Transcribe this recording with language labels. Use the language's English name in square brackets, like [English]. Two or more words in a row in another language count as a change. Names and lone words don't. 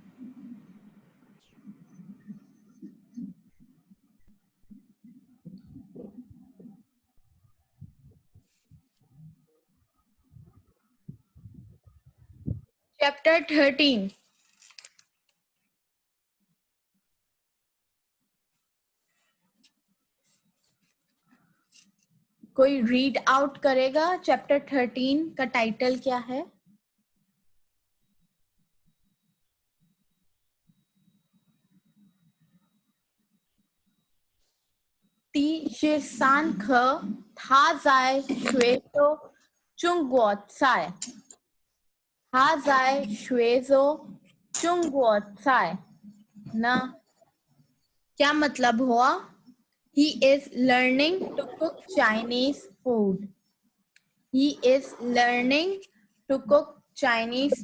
[Hindi] चैप्टर 13 कोई [English] read out [Hindi] करेगा? चैप्टर 13 का टाइटल क्या है? [Chinese] 第十三课，他在学校中国菜。他在学校中国菜 [Hindi] ना क्या मतलब हुआ? [English] He is learning to cook Chinese food. He is learning to cook Chinese.